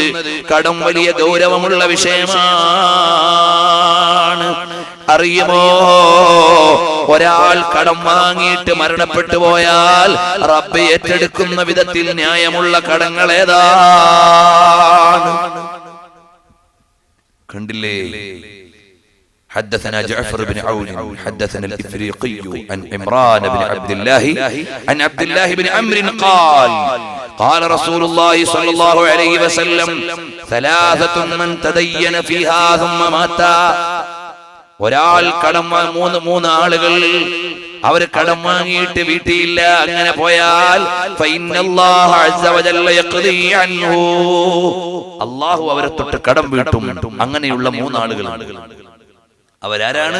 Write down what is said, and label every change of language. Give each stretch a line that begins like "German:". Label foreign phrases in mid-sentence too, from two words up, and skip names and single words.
Malayalam: കടം വലിയ ഗൗരവമുള്ള വിഷയമാണ്. അറിയുമോ, ഒരാൾ കടം വാങ്ങിയിട്ട് മരണപ്പെട്ടു പോയാൽ റബ്ബ് ഏറ്റെടുക്കുന്ന വിധത്തിൽ ന്യായമുള്ള കടങ്ങൾ ഏതാണ്? കണ്ടില്ലേ?
Arabic: حدثنا جعفر بن عون حدثنا الإفريقي عن عمران بن عبد الله عن عبد الله بن عمرو قال قال رسول الله صلى الله عليه وسلم ثلاثة من تدين فيها ثم مات.
Malayalam: ഒരാൾ കടം മൂന്ന് ആളുകൾ അവർ കടം വാങ്ങിയിട്ട് വീട്ടിയില്ല, അങ്ങനെ പോയാൽ അല്ലാഹു അവരെ തൊട്ട് കടം വീട്ടും. അങ്ങനെയുള്ള 3 ആളുകൾ അവരാരാണ്?